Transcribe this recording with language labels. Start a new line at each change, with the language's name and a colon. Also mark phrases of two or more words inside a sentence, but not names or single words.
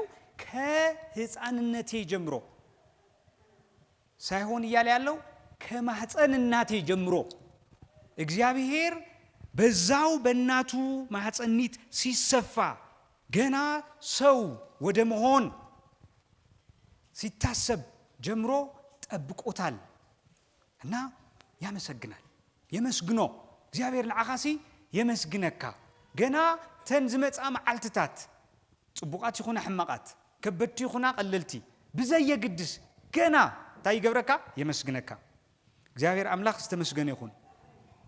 Amharic: ከህፃንነቴ ጀምሮ ሳይሆን እያለ ያለው ከማህፀን እናቴ ጀምሮ እግዚአብሔር በዛው በእናቱ ማህፀኒት ሲሰፋ ገና ሰው ወደ መሆን ሲታሰብ ጀምሮ ጠብቆታል እና ያመሰግናል።
Tigrinya: የመስግኖ እግዚአብሔር ለዓኻሲ የመስግነካ ገና ተንዝመጻ መዓልትታት ጽቡቃት ይኹና ሕማቃት ከበድቲ ይኹና ቀለልቲ ብዘየ ግድስ ገና ታይ ገብረካ የመስግነካ። እግዚአብሔር አምላክ ዝተመስገነ